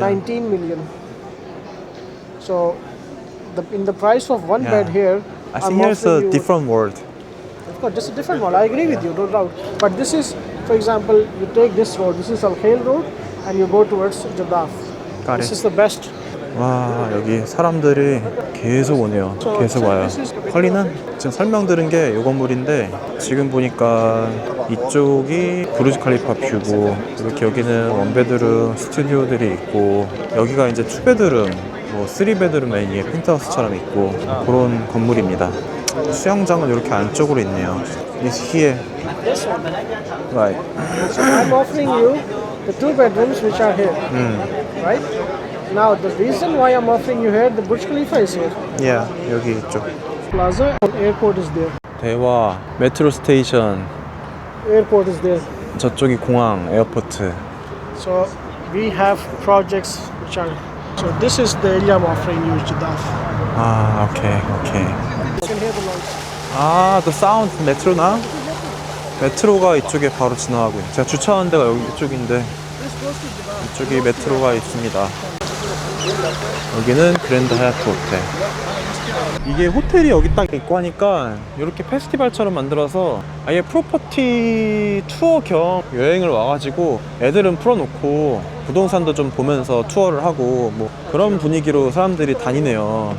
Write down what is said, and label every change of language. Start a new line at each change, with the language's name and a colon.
English: 19 million. So in the price of one Yeah. bed here, I I'm think here's a offering you- different world. Of course, just a different one. I agree with you, no doubt. But this is, for example, you take this road. This is Al Khail Road, and you go towards Jadaf. Got This it. is the best.
Korean: 와, 여기 사람들이 계속 오네요. 계속 와요. 컬리는 지금 설명 들은 게 요 건물인데, 지금 보니까 이쪽이 부르즈 칼리파 뷰고, 이렇게 여기는 원베드룸 스튜디오들이 있고, 여기가 이제 투베드룸, 뭐 3베드룸 라인이 펜트하우스처럼 있고, 그런 건물입니다. 수영장은 이렇게 안쪽으로 있네요.
English: Is here. This one. Right. So I'm offering you the two bedrooms which are here. Right? Now, the reason why I'm offering you here, the Burj Khalifa is here.
Korean: Yeah, 여기 이쪽.
English: Plaza and airport is there.
Korean: 대화, 메트로 스테이션,
English: Airport is there.
Korean: 저쪽이 공항, 에어포트.
English: So we have projects which are. So this is the area I'm offering you, Jadaf.
Korean: 아, 오케이, 오케이.
English: You can hear the noise.
Korean: 아,
English: the sound,
Korean: 메트로나? 메트로가 이쪽에 바로 지나가고 있어요. 제가 주차한 데가 여기 이쪽인데, 이쪽이 메트로가 있습니다. 여기는 그랜드 하얏트 호텔. 이게 호텔이 여기 딱 있고 하니까 이렇게 페스티벌처럼 만들어서 아예 프로퍼티 투어 겸 여행을 와가지고 애들은 풀어놓고 부동산도 좀 보면서 투어를 하고 뭐 그런 분위기로 사람들이 다니네요.